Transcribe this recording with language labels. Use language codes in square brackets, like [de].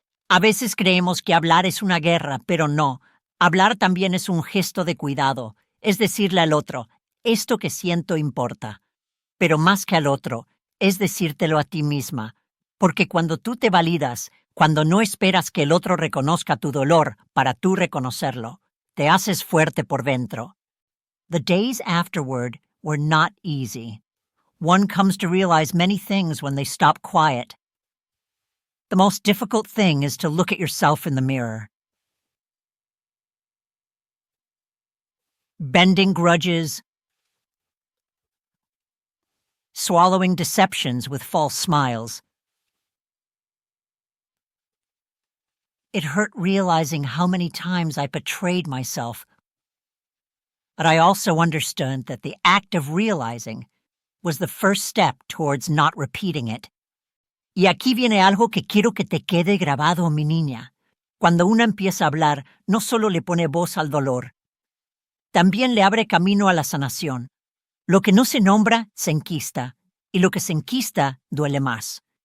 [es] A veces creemos que hablar es una guerra, pero no. Hablar también es un gesto de cuidado, es decirle al otro, esto que siento importa. Pero más que al otro, es decírtelo a ti misma, porque cuando tú te validas, cuando no esperas que el otro reconozca tu dolor para tú reconocerlo, te haces fuerte por dentro. [en] The days afterward were not easy. One comes to realize many things when they stop quiet. The most difficult thing is to look at yourself in the mirror. Bending grudges, swallowing deceptions with false smiles. It hurt realizing how many times I betrayed myself. But I also understood that the act of realizing was the first step towards not repeating it. [es] Y aquí viene algo que quiero que te quede grabado, mi niña. Cuando una empieza a hablar, no solo le pone voz al dolor, también le abre camino a la sanación. Lo que no se nombra, se enquista, y lo que se enquista duele más.